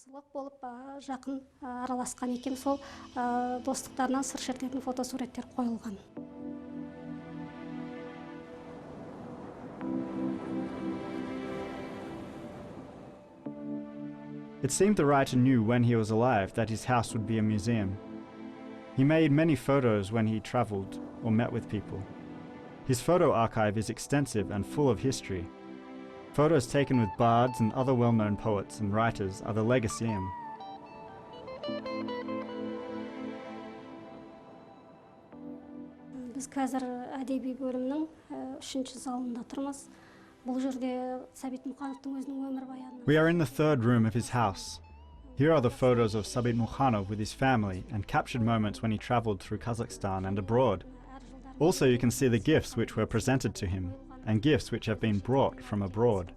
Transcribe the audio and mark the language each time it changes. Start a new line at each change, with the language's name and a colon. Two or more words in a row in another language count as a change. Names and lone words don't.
English: It seemed the writer knew when he was alive that his house would be a museum. He made many photos when he traveled or met with people. His photo archive is extensive and full of history. Photos taken with bards and other well-known poets and writers are the legacium.
Kazakh: Biz қазір әдеби бөлімнің 3-ші залында тұрмыз.
English: We are in the third room of his house. Here are the photos of Sabit Mukanov with his family and captured moments when he traveled through Kazakhstan and abroad. Also you can see the gifts which were presented to him and gifts which have been brought from abroad.